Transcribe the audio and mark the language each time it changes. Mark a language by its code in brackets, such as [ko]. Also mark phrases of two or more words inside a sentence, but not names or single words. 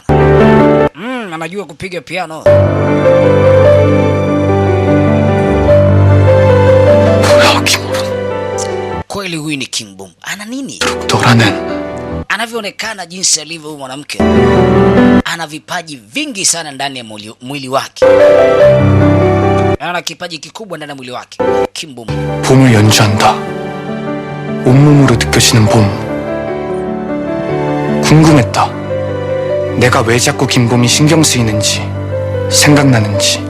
[sw] Anajua kupiga piano. Kweli huyu ni Kim Bum. Ana nini? [ko] 너라는 [sw] Anavyoonekana jinsi alivyo huyu mwanamke. Ana vipaji vingi sana ndani ya mwili wake. Ana kipaji kikubwa ndani ya mwili wake. Kim Bum. [ko] 봄을 연주한다. 온몸으로 느껴지는 봄. 궁금했다. 내가 왜 자꾸 김봄이 신경 쓰이는지, 생각나는지.